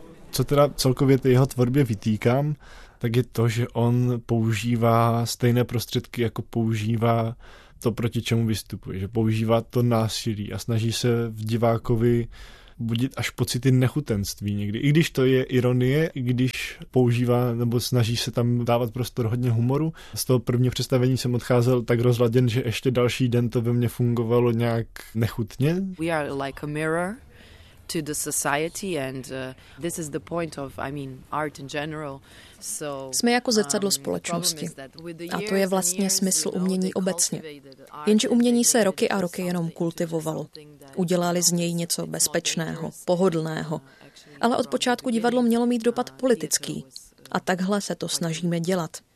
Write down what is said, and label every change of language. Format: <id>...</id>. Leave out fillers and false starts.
<cs>Co teda celkově té jeho tvorbě vytýkám, tak je to, že on používá stejné prostředky, jako používá to, proti čemu vystupuje, že používá to násilí a snaží se v divákovi budit až pocity nechutenství někdy. I když to je ironie, i když používá nebo snaží se tam dávat prostor hodně humoru. Z toho prvního představení jsem odcházel tak rozladěn, že ještě další den to ve mně fungovalo nějak nechutně.</cs> <en>We are like a mirror to the society and this is the point of, I mean, art in general.</en> <cs>Jsme jako zrcadlo společnosti. A to je vlastně smysl umění obecně. Jenže umění se roky a roky jenom kultivovalo. Udělali z něj něco bezpečného, pohodlného. Ale od počátku divadlo mělo mít dopad politický. A takhle se to snažíme dělat.</cs>